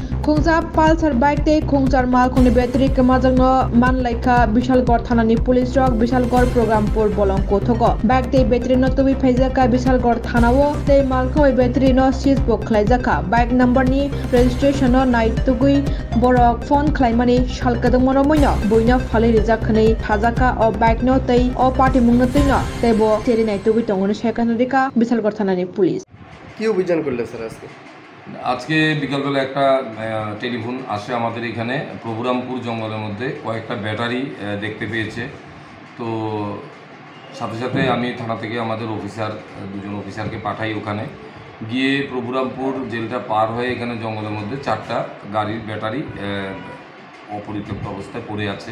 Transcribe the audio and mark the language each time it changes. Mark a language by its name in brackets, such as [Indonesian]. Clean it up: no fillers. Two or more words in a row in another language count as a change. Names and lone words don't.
[Kok Borok] खुंजा पालसार बाइक ते खुंजार माल खुनि बैटारि कमाजोंनो मानलाइखा बिशालगड़ थानानि पुलिस चौक बिशालगड़ प्रोग्रामपुर बलंको थको बाइक ते बैटारि न तुबि फैजाका बिशालगड़ थानावो ते मालखौ बैटारि न सीज बुक खालायजाका [English] bike number [Kok Borok] नि रेजिस्ट्रेशन नाइट तुगुइ बरक फोन खालायमानि सालकादोंमोन मैनो बयनो फालि रिजाखनै थाजाका अ बाइक न तै अ पार्टी मुंनो तैनो तेबो तेरि नाइट तुगुइ तंगनो सेकानदिका बिशालगड़ थानानि पुलिस [Bangla] কি অভিযান করলে স্যার আজকে? আজকে বিকালবেলা একটা টেলিফোন আসে আমাদের এখানে প্রভুরামপুর জঙ্গলের মধ্যে কয়েকটা ব্যাটারি দেখতে পেয়েছে। তো সাথে সাথে আমি থানা থেকে আমাদের দুজন অফিসারকে পাঠাই ওখানে গিয়ে প্রভুরামপুর জেলটা পার হয়ে এখানে জঙ্গলের মধ্যে 4টা গাড়ির ব্যাটারি অপরিত্যক্ত অবস্থায় পড়ে আছে।